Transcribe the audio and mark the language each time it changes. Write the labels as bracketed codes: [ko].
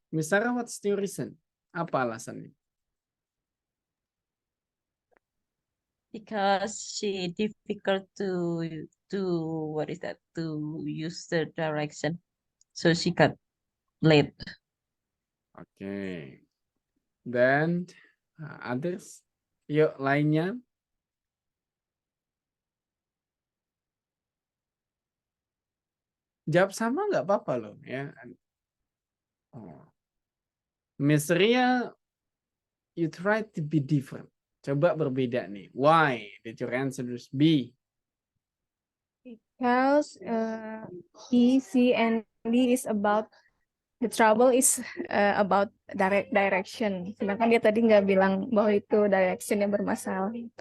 [en] Miss Sarah, what's your reason? [id] Apa alasannya? [en] Because she difficult to what is that, to use the direction, so she got late. Okay. Then others, [id] yuk lainnya. Jawab sama nggak apa-apa loh ya. Oh. [en] Miss Ria, you try to be different. [id] Coba berbeda nih. [en] Why did your answer is B? Because he, she, and D is about the trouble is about direction. [id] Sedangkan dia tadi nggak bilang bahwa itu direction yang bermasalah.